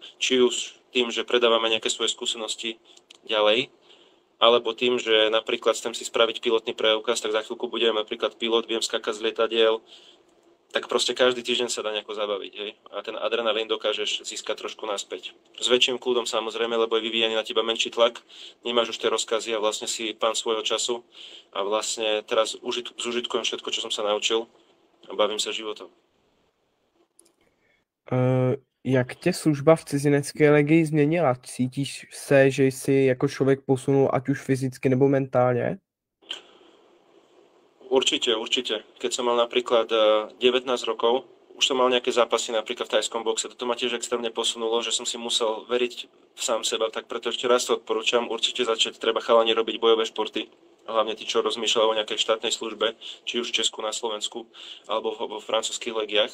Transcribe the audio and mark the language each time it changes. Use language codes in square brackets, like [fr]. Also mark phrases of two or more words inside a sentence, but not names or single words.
[sk] Či už tým, že predávame nejaké svoje skúsenosti ďalej, alebo tým, že napríklad chcem si spraviť pilotný preukaz, tak za chvíľku budem napríklad pilot, viem skákať z lietadiel, tak proste každý týždeň sa dá nejako zabaviť, hej. A ten adrenalín dokážeš získať trošku naspäť. S väčším kľudom samozrejme, lebo je vyvíjaný na teba menší tlak, nemáš už tie rozkazy a vlastne si pán svojho času a vlastne teraz zužitkujem všetko, čo som sa naučil a bavím sa životom. [cs] Jak tě služba v cizinecké legii změnila? Cítíš se, že jsi jako člověk posunul, ať už fyzicky nebo mentálně? [sk] Určite. Keď som mal napríklad 19 rokov, už som mal nejaké zápasy napríklad v tajskom boxe. Toto ma tiež extrémne posunulo, že som si musel veriť v sám seba, tak preto ešte raz to odporúčam. Určite začať treba chalani robiť bojové športy. Hlavne tí, čo rozmýšľajú o nejakej štátnej službe, či už v Česku, na Slovensku, alebo vo francúzskych legiách.